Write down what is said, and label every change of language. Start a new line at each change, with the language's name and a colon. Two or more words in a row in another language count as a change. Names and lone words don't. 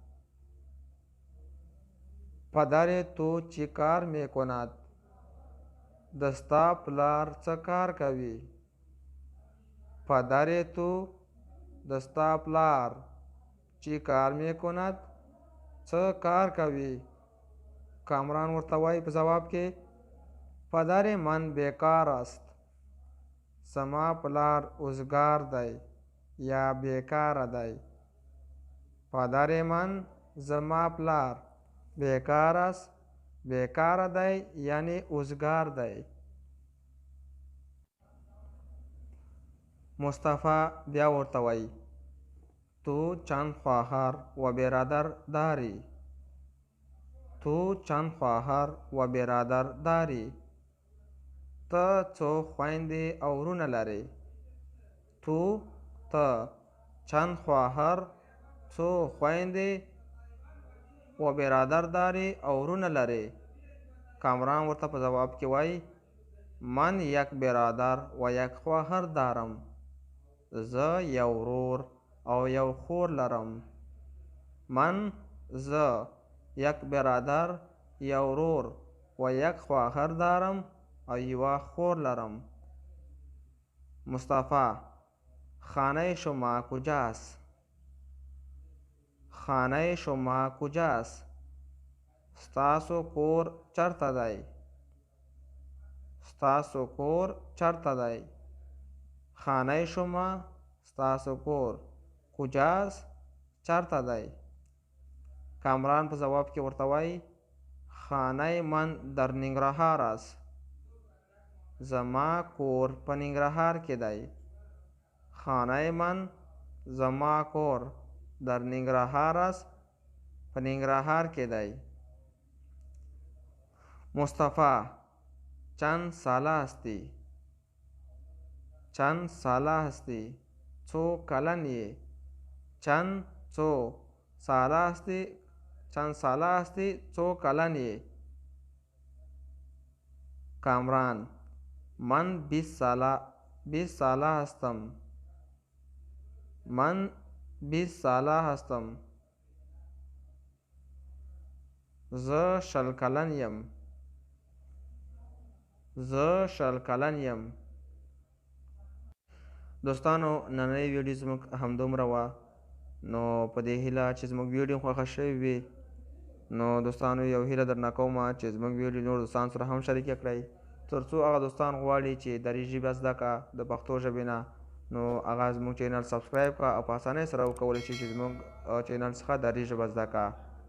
Persian: پدر تو چی کار میکند؟
Pashto: دستا پلار څه کار کوي؟
Persian: پدر تو
Pashto: دستا پلار
Persian: چی کار میکند
Pashto: څه کار کوي؟ کامران ورته وایي په ځواب کې
Persian: پدر من بیکار است.
Pashto: زما پلار اوزګار دی یا بیکاره دی.
Persian: پدر من
Pashto: زما پلار
Persian: بیکار است،
Pashto: بیکاره دی یعنی اوزګار دی. مصطفی بیا ورته وایي
Persian: تو چند خواهر و برادر داری؟ تو چند خواهر و برادر داری؟
Pashto: ته څو خویندې او ورونه لرې؟ ته
Persian: چند خواهر
Pashto: څو خویندې
Persian: و برادر داری
Pashto: او ورونه لرې؟ کامران ورته په ځواب کې وایي
Persian: من 1 برادر و 1 خواهر دارم.
Pashto: زه یو ورور او یو خور لرم. زه 1 برادر، یو ورور
Persian: و 1 خواهر دارم
Pashto: او یوه خور لرم.
Persian: مصطفی: خانه شما کجاست؟ خانه شما کجاست؟
Pashto: ستاسو کور چرته دی؟ ستاسو کور چرته دی؟
Persian: خانه شما
Pashto: ستاسو کور کجاست چرته دی؟ کامران په ځواب کې ورته وایي
Persian: خانه من در ننګرهار است.
Pashto: زما کور په ننګرهار کې دی.
Persian: خانه من
Pashto: زما کور
Persian: در ننګرهار است،
Pashto: په ننګرهار کې دی.
Persian: مصطفی: چند ساله هستی؟ چند ساله هستی؟
Pashto: څو کلن یې؟
Persian: څو ساله هستی؟ چند ساله هستی
Pashto: څو کلن یې؟
Persian: کامران: من 20 ساله هستم. من 20 ساله هستم.
Pashto: زه 20 کلن یم. زه 20 کلن یم. دوستانو نننۍ ویډیو زموږ همدومره وه. نو په دې هیله چې زموږ ویډیو خوښه شوې وي نو دوستانو یو هیله درنه کوم چې زموږ ویډیو نور دوستانو سره هم شریکه کړئ تر څو هغه دوستان غواړي چې دري ژبه زده کړه د پښتو ژبې نه نو هغه زموږ چینل سبسکرایب کړه او په اسانۍ سره وکولی شي چې زموږ چینل څخه دري ژبه زده کړه.